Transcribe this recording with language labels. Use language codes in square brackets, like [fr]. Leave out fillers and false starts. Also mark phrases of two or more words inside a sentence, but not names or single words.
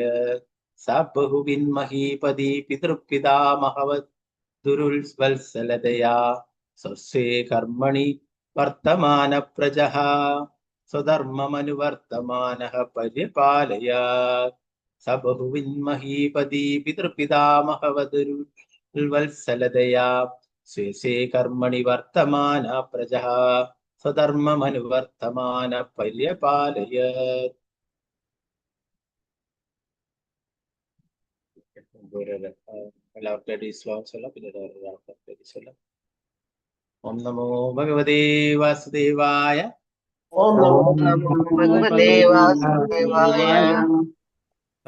[sa] स बहुविन्महीपदी पितृपितामहवद्गुरुवत्सलतया स्वस्वे कर्मणि वर्तमान प्रजः स्वधर्ममनुवर्तमानः पर्यपालय। स बहुविन्महीपदी पितृपितामहवद्गुरुवत्सलतया स्वे कर्मणि वर्तमान प्रजः स्वधर्ममनुवर्तमान पर्यपालय. [ml] എല്ലാവർക്കും ശ്ലോകം ചൊല്ലാം, പിന്നീട് ചൊല്ലാം. [sa] ഓം നമോ ഭഗവതേ വാസുദേവായ. ഓം നമോ ഭഗവതേ വാസുദേവായ.